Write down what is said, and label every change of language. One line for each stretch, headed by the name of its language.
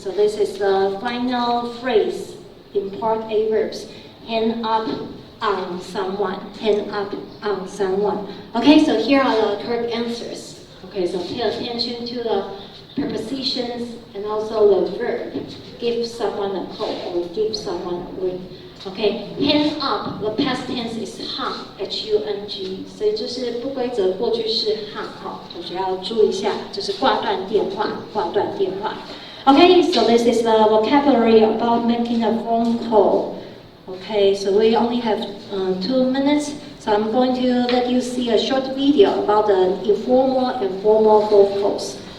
English: So this is the final phrase in part A verbs. Hang up on someone, hang up on someone. Okay, so here are the correct answers. Okay, so pay attention to the prepositions and also the verb. Give someone a call or give someone a ring. Okay, hang up, the past tense is hung, H-U-N-G，
Chinese: 所以就是不规则过去式 hung 哈，同学要注意一下，就是挂断电话，挂断电话。
English: Okay, so this is the vocabulary about making a phone call. Okay, so we only have 2 minutes, so I'm going to let you see a short video about the informal and formal phone calls.